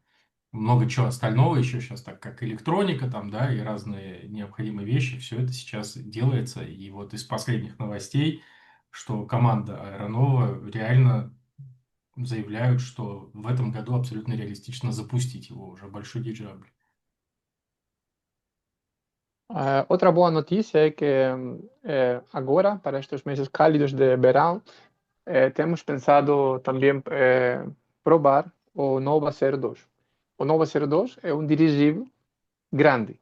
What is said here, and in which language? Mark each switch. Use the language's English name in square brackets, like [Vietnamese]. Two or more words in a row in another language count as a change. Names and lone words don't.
[Russian] Много чего остального еще сейчас, так как электроника там, да, и разные необходимые вещи, все это сейчас делается. И вот из последних новостей, что команда Аэронова реально заявляют, что в этом году абсолютно реалистично запустить его уже, большой дирижабль. [Portuguese] Outra boa notícia é que agora, para estes meses cálidos de verão, temos pensado também provar o Nova 02. O Nova 02 é um dirigível grande.